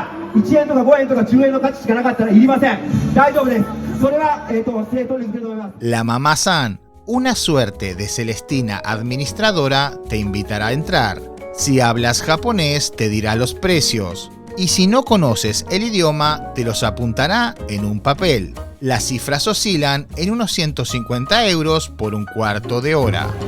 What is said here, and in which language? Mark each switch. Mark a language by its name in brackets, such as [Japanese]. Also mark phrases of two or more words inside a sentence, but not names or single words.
[Japanese] 1 円とか5円とか10円の価値しかなかったらいりません。大丈夫です。それは、正当に受け止めます。 [Spanish] La mamá San, una suerte de Celestina administradora, te invitará a entrar. Si hablas japonés, te dirá los precios. Y si no conoces el idioma, te los apuntará en un papel. Las cifras oscilan en unos 150 euros por un cuarto de hora.